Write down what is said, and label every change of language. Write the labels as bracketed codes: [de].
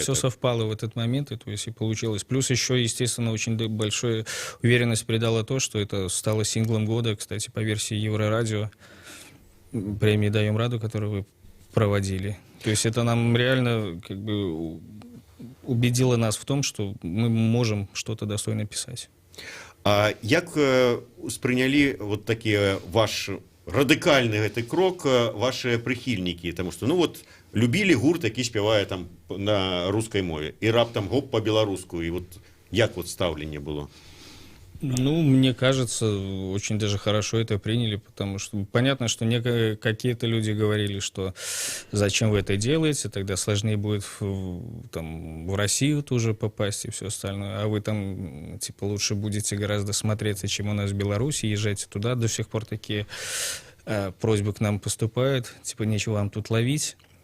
[ru] Все совпало в этот момент, и, то есть, и получилось. Плюс еще, естественно, очень большую уверенность придало то, что это стало синглом года, кстати, по версии Еврорадио, премии «Даем Раду», которую вы проводили. То есть это нам реально как бы убедило нас в том, что мы можем что-то достойно писать. [be] А як успрынялі вот такі ваш радыкальны гэты крок ваши прыхільнікі, тому что ну вот любілі гурт, які спявае там на рускай мове, і раптам гоп по-беларуску, і вот як вот стаўленне было? [ru] Ну, мне кажется, очень даже хорошо это приняли, потому что понятно, что какие-то люди говорили, что зачем вы это делаете, тогда сложнее будет в Россию тоже попасть и все остальное, а вы там, типа, лучше будете гораздо смотреться, чем у нас в Беларуси, езжайте туда, до сих пор такие просьбы к нам поступают, типа, нечего вам тут ловить.